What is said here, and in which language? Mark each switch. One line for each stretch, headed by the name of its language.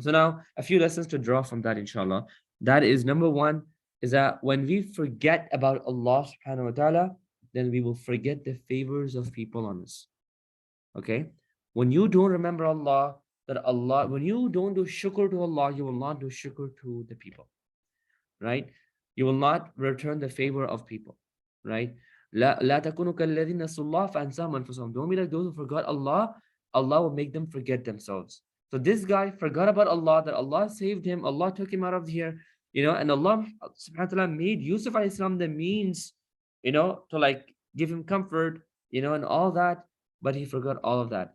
English: So now a few lessons to draw from that, inshallah. That is number one, is that when we forget about Allah subhanahu wa ta'ala, then we will forget the favors of people on us. Okay? When you don't remember Allah, when you don't do shukr to Allah, you will not do shukr to the people. Right? You will not return the favor of people. Right?
Arabic: لا تكونوا كالذين نسوا الله فأنساهم أنفسهم.
English: Don't be like those who forgot Allah. Allah will make them forget themselves. So this guy forgot about Allah, that Allah saved him, Allah took him out of here, and Allah subhanahu wa ta'ala made Yusuf alayhi salam the means, to like give him comfort, and all that, but he forgot all of that.